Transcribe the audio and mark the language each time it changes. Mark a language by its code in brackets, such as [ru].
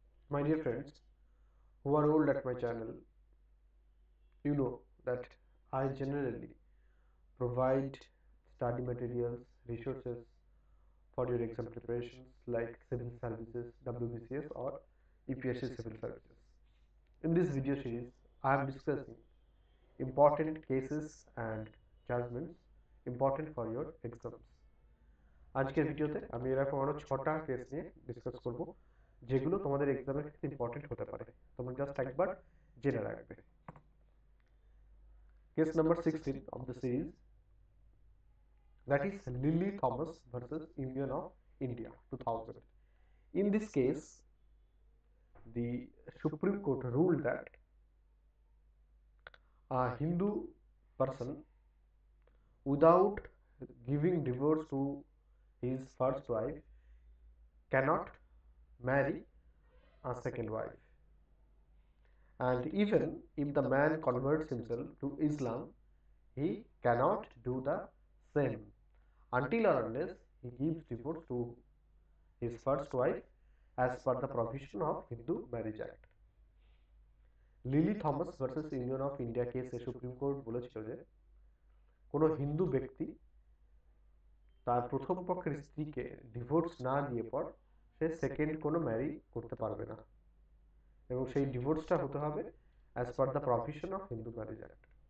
[en] My dear friends who are old at my channel, you know that I generally provide study materials, resources for your exam preparations like civil services, WBCS or UPSC civil services. In this video series I am discussing important cases and judgments important for your exams. [bn] আজকের ভিডিওতে আমি এরকম আরো 6টা case নিয়ে discuss করব যেগুলো তোমাদের এক্সামের ক্ষেত্রে ইম্পর্টেন্ট হতে পারে। তোমরা জাস্ট একবার জেনে রাখবে। [en] Case number 16 of the series, that is Lily Thomas versus Union of India 2000. In this case the Supreme Court ruled that a Hindu person without giving divorce to his first wife cannot marry a second wife, and even if the man converts himself to Islam he cannot do the same until or unless he gives divorce to his first wife as per the provision of Hindu Marriage Act. [bn] Lily Thomas versus union of India কেসে supreme court বলেছিল যে কোনো হিন্দু ব্যক্তি তার প্রথম পক্ষের স্ত্রীকে divorce না দিয়ে পর সে সেকেন্ড কোনো ম্যারি করতে পারবে না, এবং সেই ডিভোর্সটা হতে হবে [en] As per the provision of Hindu Marriage Act.